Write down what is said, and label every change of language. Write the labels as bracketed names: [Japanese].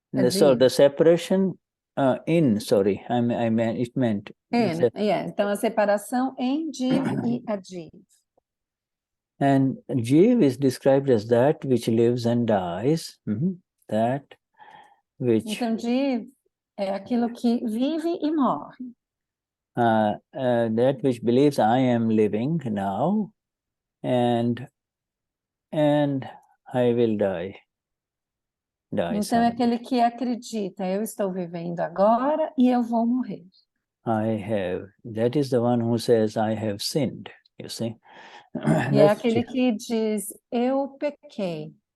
[English] So the separation I meant it meant. [Portuguese] Então a separação em Jeev e Ajeev. [English] And Jeev is described as that which lives and dies. That which. [Portuguese] Então Jeev é aquilo que vive e morre. [English] That which believes I am living now. and I will die. Die [Portuguese] Então, é [English] someday. [Portuguese] aquele que acredita, eu estou vivendo agora e eu vou morrer. [English] That is the one who says, I have sinned, you see. [Portuguese] E é aquele que diz, eu pequei.